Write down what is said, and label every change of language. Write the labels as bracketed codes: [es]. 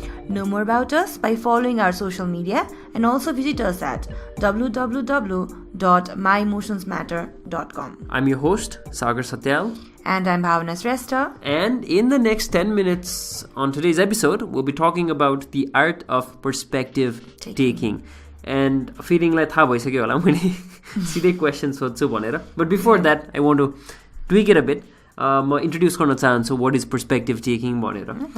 [en] Know more about us by following our social media and also visit us at www.myemotionsmatter.com. I'm your host, Sagar Satyal. And I'm Bhavana Shrestha. And in the next 10 minutes on today's episode, we'll be talking about the art of perspective taking. And feeling like [ne] थाहा भइसक्यो होला मैले सिधै question सोध्छु भनेर. [en] But before that, I want to tweak it a bit. [ne] म introduce गर्न चाहन्छु [en] what is perspective taking [ne] भनेर.